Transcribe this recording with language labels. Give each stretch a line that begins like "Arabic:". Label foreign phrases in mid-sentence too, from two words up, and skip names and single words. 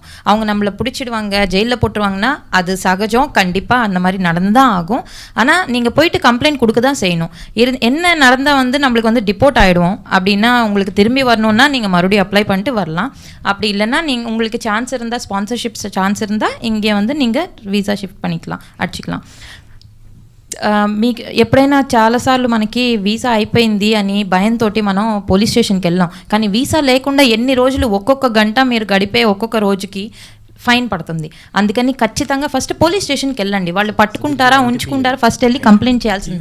Tamil: அவங்க நம்மளை பிடிச்சிடுவாங்க, ஜெயிலில் போட்டுருவாங்கன்னா அது சகஜம், கண்டிப்பாக அந்த மாதிரி நடந்து தான் ஆகும். ஆனால் நீங்கள் போயிட்டு கம்ப்ளைண்ட் கொடுக்க தான் செய்யணும். என்ன நடந்தால் வந்து நம்மளுக்கு வந்து டிப்போர்ட் ஆகிடுவோம் அப்படின்னா உங்களுக்கு திரும்பி வரணுன்னா நீங்கள் மறுபடியும் அப்ளை பண்ணிட்டு வரலாம். அப்படி இல்லைன்னா நீங்கள் உங்களுக்கு சான்ஸ் இருந்தால்,
English: sponsorship chance
Tamil: இருந்தால் இங்கே வந்து நீங்கள்
English: visa shift
Tamil: பண்ணிக்கலாம், అడిచిக்கலாம்.
Telugu: మీకు ఎప్పుడైనా చాలాసార్లు మనకి వీసా అయిపోయింది అని భయంతో మనం
English: police station
Telugu: వెళ్ళాం. కానీ వీసా లేకుండా ఎన్ని రోజులు ఒక్కొక్క గంట మీరు గడిపే ఒక్కొక్క రోజుకి ఫైన్ పడుతుంది. అందుకని ఖచ్చితంగా ఫస్ట్
English: police station
Telugu: వెళ్ళండి. వాళ్ళు పట్టుకుంటారా ఉంచుకుంటారా ఫస్ట్ వెళ్ళి కంప్లైంట్ చేయాల్సిందే.